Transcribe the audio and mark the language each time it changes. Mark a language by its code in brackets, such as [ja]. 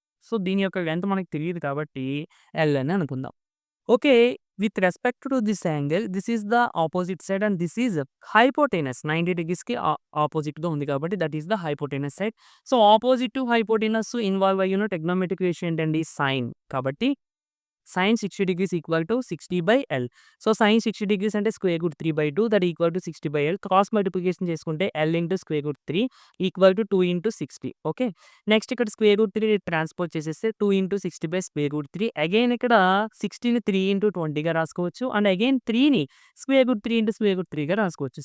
[te] So, దీని యొక్క length మనకు తెలీదు కాబట్టి ఎల్ అని అనుకుందాం. Okay. [en] with respect to this angle this is the opposite side and this is hypotenuse [te] 90 డిగ్రీస్‌కి అపోజిట్‌గా ఉంది కాబట్టి [en] That is the hypotenuse side. [te] So, opposite to hypotenuse involve అయ్యున్న trigonometric ratio ఏంటండి? సైన్. [en] కాబట్టి sin 60 degrees equal to 60/L. So, sin 60 degrees అంటే √3/2 that equal to 60/L. Cross multiplication చేసుకుంటే L into √3 equal to 2 into 60. Okay. [te] Next ఇక్కడ √3 transpose చేసేస్తే 2 into 60/√3. Again ఇక్కడ 60ని 3 into 20గా రాసుకోవచ్చు. And again 3ని √3 into √3గా రాసుకోవచ్చు.